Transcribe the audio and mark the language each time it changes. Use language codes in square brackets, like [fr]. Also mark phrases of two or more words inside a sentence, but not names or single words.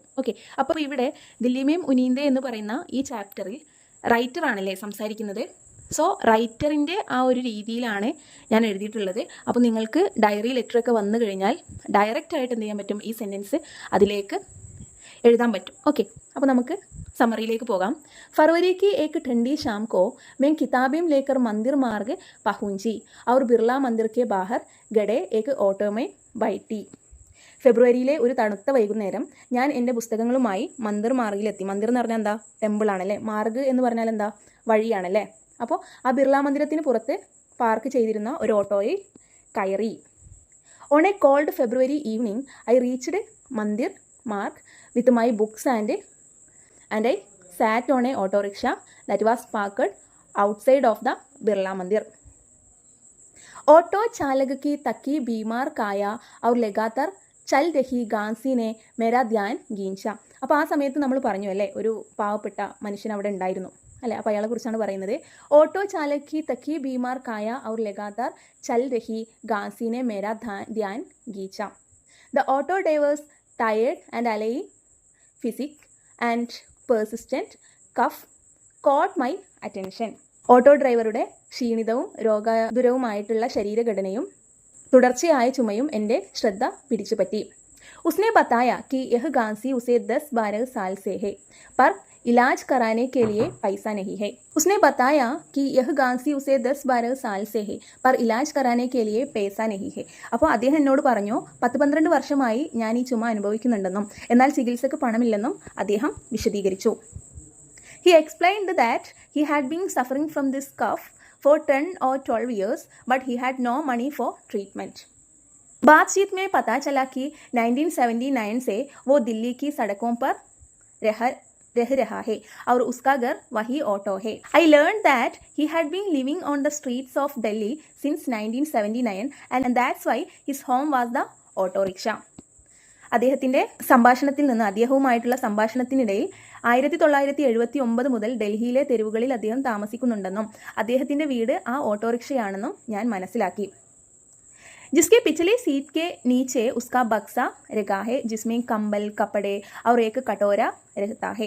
[ml] ഓക്കെ, അപ്പോൾ ഇവിടെ ദില്ലി മേം ഉനീന്ദേ എന്ന് പറയുന്ന ഈ ചാപ്റ്ററിൽ റൈറ്ററാണല്ലേ സംസാരിക്കുന്നത്. സോ റൈറ്ററിൻ്റെ ആ ഒരു രീതിയിലാണ് ഞാൻ എഴുതിയിട്ടുള്ളത്. അപ്പോൾ നിങ്ങൾക്ക് ഡയറി ലെറ്ററൊക്കെ വന്നു കഴിഞ്ഞാൽ ഡയറക്റ്റായിട്ട് എന്ത് ചെയ്യാൻ പറ്റും, ഈ സെൻറ്റൻസ് അതിലേക്ക് എഴുതാൻ പറ്റും. ഓക്കെ, അപ്പോൾ നമുക്ക് समरीलेक പോകാം. [hi] फरवरी की एक ठंडी शाम को मैं किताबें लेकर मंदिर मार्ग पहुंची और बिरला मंदिर के बाहर गड़े एक ऑटो में बैठी. [ml] ഫെബ്രുവരിയിലെ ഒരു തണുത്ത വൈകുന്നേരം ഞാൻ എൻ്റെ പുസ്തകങ്ങളുമായി മന്ദിർ മാർഗിലെത്തി. മന്ദിർ എന്ന് പറഞ്ഞാൽ എന്താ, ടെമ്പിൾ ആണല്ലേ. മാർഗ് എന്ന് പറഞ്ഞാൽ എന്താ, വഴിയാണല്ലേ. അപ്പോൾ ആ ബിർള മന്ദിരത്തിന് പുറത്ത് പാർക്ക് ചെയ്തിരുന്ന ഒരു ഓട്ടോയിൽ കയറി. [en] On a cold February evening I reached Mandir Marg with my books and I sat on a auto rickshaw that was parked outside of the Birla Mandir. [hi] ऑटो चालक की तकी बीमार काया और लगातार चल रही गांसी ने मेरा ध्यान खींचा. [ml] അപ്പോൾ ആ സമയത്ത് നമ്മൾ പറഞ്ഞു അല്ലേ, ഒരു പാവപ്പെട്ട മനുഷ്യൻ അവിടെ ഉണ്ടായിരുന്നു അല്ലേ. അപ്പോൾ അയാളെ കുറിച്ചാണ് പറയുന്നത്. [hi] ऑटो चालक की तकी बीमार काया और लगातार चल रही गांसी ने मेरा ध्यान खींचा. [en] The auto driver's tired and allaying physique and persistent cough caught my attention. [ml] ഓട്ടോ ഡ്രൈവറുടെ ക്ഷീണിതവും രോഗാതുരവുമായിട്ടുള്ള ശരീരഘടനയും തുടർച്ചയായ ചുമയും എൻ്റെ ശ്രദ്ധ പിടിച്ചുപറ്റി. [hi] उसने बताया कि यह गांसी उसे 10-12 साल से है पर इलाज कराने के लिए पैसा नहीं है. उसने बताया कि यह गांसी उसे 10-12 साल से है पर इलाज कराने के लिए पैसा नहीं है. [ml] അപ്പോൾ അദ്ദേഹം എന്നോട് പറഞ്ഞു, 10-12 വർഷമായി ഞാൻ ഈ ചുമ അനുഭവിക്കുന്നുണ്ടെന്നും എന്നാൽ ചികിത്സക്ക് പണമില്ലെന്നും അദ്ദേഹം വിശദീകരിച്ചു. [en] He explained that he had been suffering from this cough for 10 or 12 years but he had no money for treatment. [hi] बातचीत में पता चला कि 1979 से वो दिल्ली की सड़कों पर रह रहा है और उसका घर वही ऑटो है. [en] I learned that he had been living on the streets of Delhi since 1979 and that's why his home was the auto rickshaw. [ml] അദ്ദേഹത്തിൻ്റെ അദ്ദേഹവുമായിട്ടുള്ള സംഭാഷണത്തിനിടയിൽ 1979 മുതൽ ഡൽഹിയിലെ തെരുവുകളിൽ അദ്ദേഹം താമസിക്കുന്നുണ്ടെന്നും അദ്ദേഹത്തിൻ്റെ വീട് ആ ഓട്ടോറിക്ഷയാണെന്നും ഞാൻ മനസ്സിലാക്കി. [hi] जिसके पिछली सीट के नीचे उसका बक्सा रखा है जिसमें कंबल कपड़े और एक कटोरा रहता है.